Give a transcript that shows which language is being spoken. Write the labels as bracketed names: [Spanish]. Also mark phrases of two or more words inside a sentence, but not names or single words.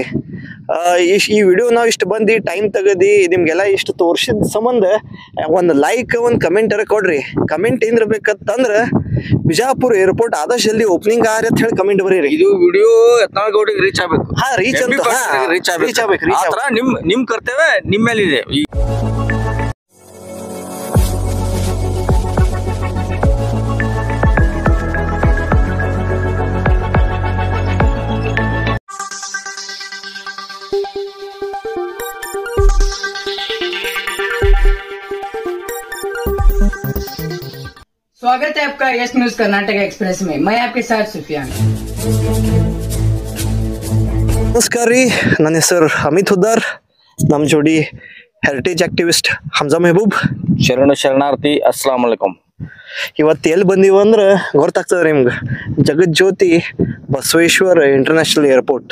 [Kannada] ಈ ವಿಡಿಯೋ ನಾವು ಇಷ್ಟು ಬಂದು ಟೈಮ್ ತೆಗದಿ ನಿಮ್ಗೆಲ್ಲ ಇಷ್ಟು ತೋರ್ಸಿದ ಸಂಬಂಧ ಒಂದು ಲೈಕ್ ಒಂದು ಕಮೆಂಟ್ ಕೊಡ್ರಿ. ಕಮೆಂಟ್ ಏನಿರ್ಬೇಕಂತಂದ್ರ ಬಿಜಾಪುರ ಏರ್ಪೋರ್ಟ್ ಆದಷ್ಟು ಜಲ್ದಿ ಓಪನಿಂಗ್ ಆರಿ ಅಂತ ಹೇಳಿ ಕಮೆಂಟ್ ಬರೀರಿ. ಇದು ವಿಡಿಯೋ ಯತ್ನಾಳಗೌಡರಿಗೆ ರೀಚ್ ಆಗ್ಬೇಕು. ರೀಚ್ ಆಗ್ಬೇಕು. ನಿಮ್ ಕರ್ತವ್ಯ ನಿಮ್ ಮೇಲಿದೆ. [Hindi] स्वागत है आपका यस न्यूज कर्नाटक एक्सप्रेस में। मैं आपके साथ सुफियान। [Kannada] ನಮಸ್ಕಾರ ರೀ, ನನ್ನ ಹೆಸರು ಅಮಿತ್ ಹುದ್ದಾರ್. ನಮ್ಮ ಜೋಡಿ [English] heritage activist [Kannada] ಹಮ್ಜಾ ಮೆಹಬೂಬ್. [Arabic] ಶರಣಾರ್ಥಿ. السلام عليكم. [Kannada] ಇವತ್ತು ಎಲ್ಲಿ ಬಂದೀವಿ ಅಂದ್ರೆ ಗೊತ್ತಾಗ್ತದೆ ನಿಮ್ಗೆ, ಜಗತ್ ಜ್ಯೋತಿ ಬಸವೇಶ್ವರ ಇಂಟರ್ನ್ಯಾಷನಲ್ ಏರ್ಪೋರ್ಟ್.